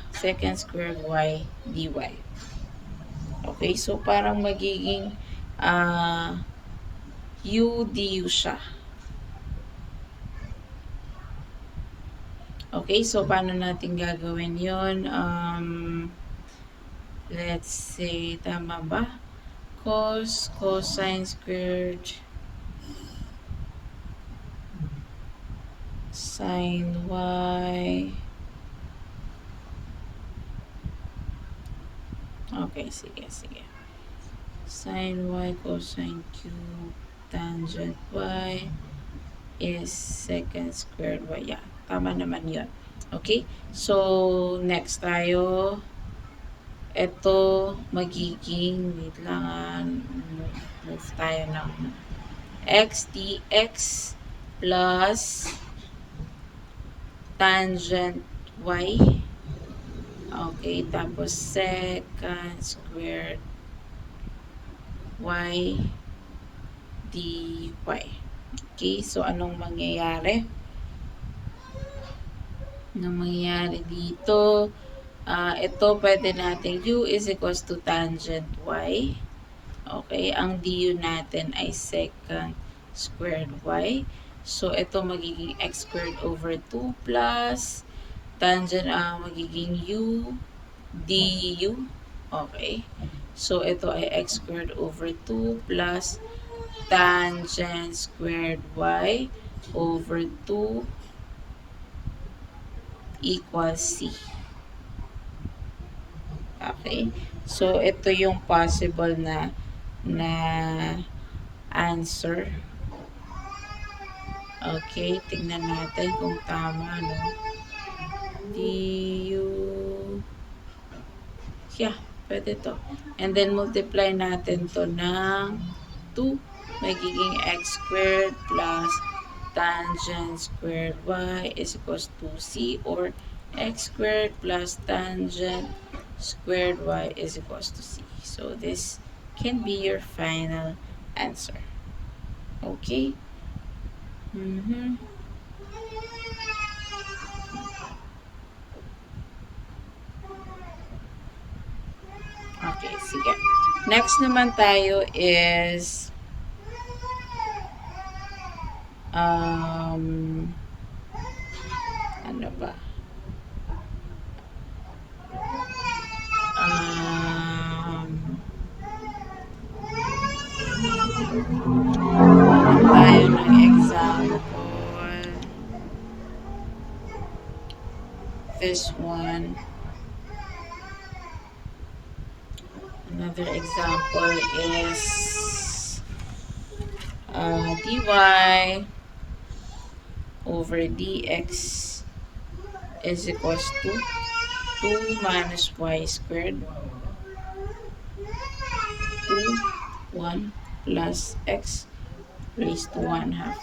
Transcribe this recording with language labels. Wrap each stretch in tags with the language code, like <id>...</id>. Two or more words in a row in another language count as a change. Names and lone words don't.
<en>Secant squared y dy. Okay?</en> <tl>So, parang magiging</tl> <en>u du</en> <tl>siya. Okay, so paano natin gagawin yun?</tl> <en>Let's say,</en> <tl>tama ba?</tl> <en>Cosine squared sin y.</en> <tl>Okay, sige.</tl> <en>Sin y cosine cube tangent y is secant squared y. Yeah,</en> <tl>tama naman yun. Okay? So, next tayo. Ito, magiging, wait lang, move tayo ng</tl> <en>x dx plus tangent y. Okay, tapos secant squared y dy.</en> <tl>Okay, so anong mangyayari? Anong mangyayari dito? Ito pwede natin</tl> <en>u is equals to tangent y.</en> <tl>Okay, ang du natin ay</tl> <en>secant squared y.</en> <tl>So, ito magiging</tl> <en>x squared over 2 plus tangent</en> <tl>magiging</tl> <en>u du. Okay. So,</en> <tl>ito ay</tl> <en>x squared over 2 plus tangent squared y over 2 equals c. Okay? So,</en> <tl>ito yung possible na answer. Okay, tingnan natin kung tama, no? Du. Yeah, Pwede to.</tl> <en>And then multiply</en> <tl>natin to ng</tl> <en>2. Magiging x squared plus tangent squared y is equals to c, or x squared plus tangent squared y is equals to c. So this can be your final answer. Okay? Okay, sige.</en> <tl>Next naman tayo is ano ba? Tayo ng example.</tl> <en>This one. Another example is dy over dx is equals to 2 minus y squared 2, 1 plus x raised to 1 half.</en>